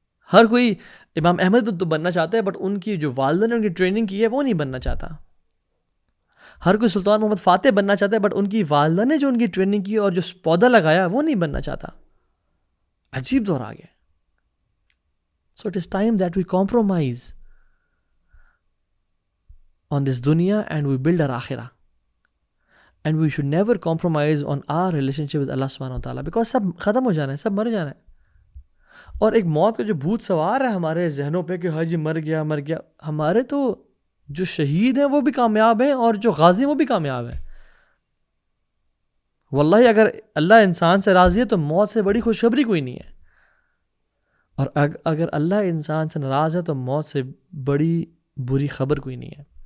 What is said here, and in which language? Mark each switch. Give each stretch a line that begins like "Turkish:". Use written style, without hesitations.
Urdu: ہر کوئی امام احمد تو بننا چاہتا ہے، بٹ ان کی جو والدہ نے ان کی ٹریننگ کی ہے وہ نہیں بننا چاہتا. ہر کوئی سلطان محمد فاتح بننا چاہتا ہے، بٹ ان کی والدہ نے جو ان کی ٹریننگ کی اور جو پودا لگایا وہ نہیں بننا چاہتا. عجیب دور آ گیا.
English: so it is time that we compromise on this dunya and we build our akhirah, and we should never compromise on our relationship with Allah subhanahu wa ta'ala, because
Urdu: سب ختم ہو جانا ہے،
English: سب مر جانا ہے.
Urdu: اور ایک موت کا جو بھوت سوار ہے ہمارے ذہنوں پہ کہ حاجی مر گیا. ہمارے تو جو شہید ہیں وہ بھی کامیاب ہیں اور جو غازی ہیں وہ بھی کامیاب ہیں. واللہ اگر اللہ انسان سے راضی ہے تو موت سے بڑی خوشخبری کوئی نہیں ہے، اور اگر اللہ انسان سے ناراض ہے تو موت سے بڑی بری خبر کوئی نہیں ہے.